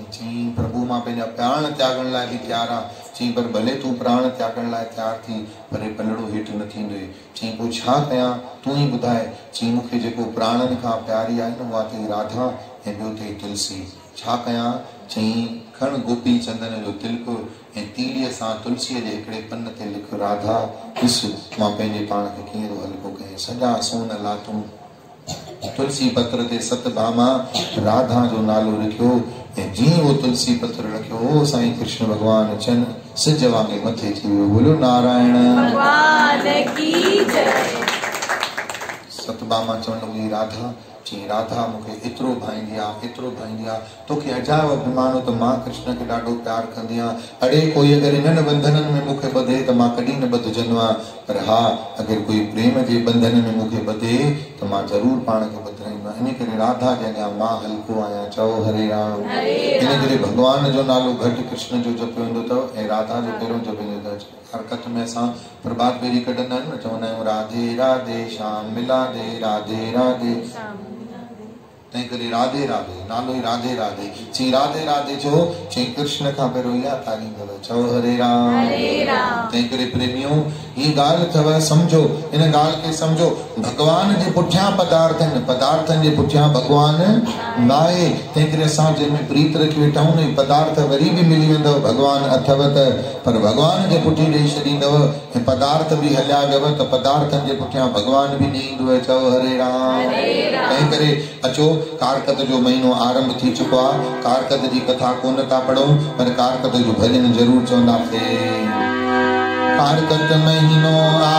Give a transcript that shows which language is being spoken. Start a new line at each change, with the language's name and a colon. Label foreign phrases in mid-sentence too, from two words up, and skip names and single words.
Sindhi: चई प्रभु मां पंहिंजा प्राण त्यागण लाइ बि तयारु आहे। चई पर भले तूं प्राण त्यागण लाइ तयारु थी, पर हे पलड़ो हेठि न थींदो। चई पोइ छा कयां, तूं ई ॿुधाए। चई मूंखे जेको प्राणनि खां प्यारी आहे न उहा अथई राधा ऐं ॿियो अथई तुलसी। छा कयां? चई खण गोपी चंदन जो तिलक ऐं तीलीअ सां तुलसीअ जे हिकिड़े पन ते लिख राधा, ॾिस मां पंहिंजे पाण खे कीअं थो हल्को कयां। सॼा सोन लाथूं, तुलसी पत्र ते सतभामा राधा जो नालो लिखियो ऐं जीअं वो तुलसी पत्र रखियो हो साईं कृष्ण भगवान अचन सिज वांगे मथे थी वियो।
Hindi: बोलो नारायण भगवान की जय।
Sindhi: सतभामा चवण लॻी राधा, चई राधा मूंखे एतिरो भाईंदी आहे, तोखे अजायो अभिमान हो त मां कृष्ण खे ॾाढो प्यार कंदी आहियां। अड़े कोई अगरि इन्हनि बंधननि में मूंखे ॿधे त मां कॾहिं न ॿधजंदो आहियां, पर हा अगरि कोई प्रेम जे बंधन में मूंखे ॿधे त मां ज़रूरु पाण खे ॿधाईंदो आहियां। इन करे राधा जे अॻियां मां हल्को आहियां। चओ हरे राम। इन करे भगवान जो नालो घटि कृष्ण जो जपियो वेंदो अथव ऐं राधा जो पहिरियों जपियो वेंदो अथव। हरकत में असां प्रभात फेरी कढंदा आहियूं न, चवंदा आहियूं
Hindi: राधे राधे श्याम मिला दे,
Sindhi: राधे राधे। तंहिं करे राधे राधे नालो ई राधे राधे। चई राधे राधे जो चई कृष्ण खां पहिरियों इहा तालीम अथव। चओ हरे राम। तंहिं करे प्रेमियों ही ॻाल्हि अथव, सम्झो इन ॻाल्हि खे सम्झो। भगवान जे पुठियां पदार्थ आहिनि, पदार्थनि जे पुठियां भगवान न आहे। तंहिं करे असां जंहिंमें प्रीत रखी वेठा आहियूं न, पदार्थ वरी बि मिली वेंदव। भगवान अथव त पर भगवान जे पुठी ॾेई छॾींदव ऐं पदार्थ बि हलिया वियव त पदार्थनि जे पुठियां भगवान बि न ईंदव। चओ हरे राम। ठाहे करे अचो। कारकत जो महीनो आरंभ थी चुको आहे। कारकत जी कथा कोन था पढ़ूं पर कारकत जो भजन जरूर चवंदासीं। कारकत महीनो